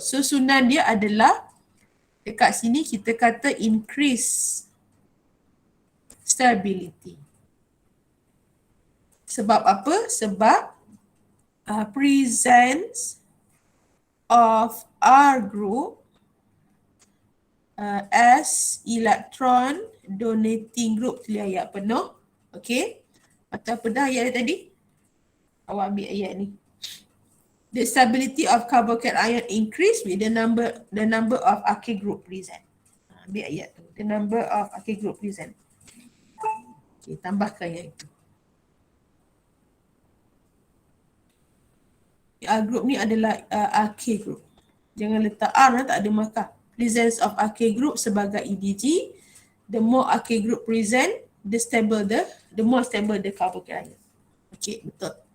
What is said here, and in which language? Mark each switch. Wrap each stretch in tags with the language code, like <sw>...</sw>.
<ms>Susunan dia adalah dekat sini kita kata</ms> <en>increase stability.</en> <ms>Sebab apa?</ms> <en>Sebab presence of R group as electron donating group.</en> <ms>Tulis ayat penuh. Okay. Atau apa dah ayat tadi? Awak ambil ayat ni.</ms> <en>The stability of carbocation ion increase with the number of alkyl group present.</en> <ms>Ambil ayat tu.</ms> <en>The number of alkyl group present.</en> <ms>Okay, tambahkan ayat itu. Group ni adalah alkyl group. Jangan letak R lah, tak ada markah.</ms> <en>Presence of alkyl group</en> <ms>sebagai EDG.</ms> <en>The more alkyl group present, the more stable the carbocation ion. Okay, betul.</en>